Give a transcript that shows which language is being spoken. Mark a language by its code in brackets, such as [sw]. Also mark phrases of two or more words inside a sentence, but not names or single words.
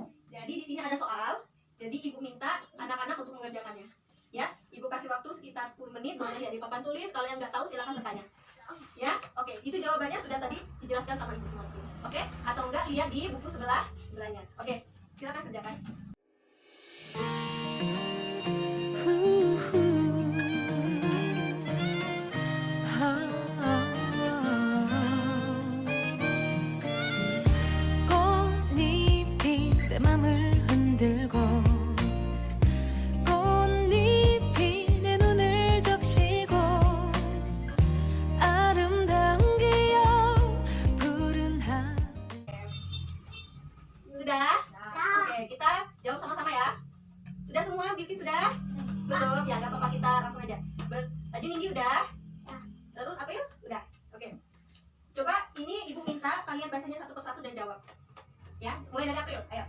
[id] Jadi di sini ada soal. Jadi Ibu minta anak-anak untuk mengerjakannya. Ya, Ibu kasih waktu sekitar 10 menit, boleh ya di papan tulis. Kalau yang nggak tahu silakan bertanya. Ya, oke. Itu jawabannya sudah tadi dijelaskan sama ibu semua di sini. Oke? Atau enggak lihat di buku sebelahnya. Oke, silakan kerjakan. [ko] 꽃잎이 내 맘을 흔들고 꽃잎이 내 눈을 적시고 아름다운 기억 푸른 하늘. [id] Sudah? Oke, kita jawab sama-sama ya. Sudah semua? Bibi sudah? Belum? Ya, nggak apa-apa, kita langsung aja. Tadi Nindi udah? Terus April? Udah? Oke. Coba ini ibu minta kalian bacanya satu persatu dan jawab. Ya, mulai dari April. Ayo.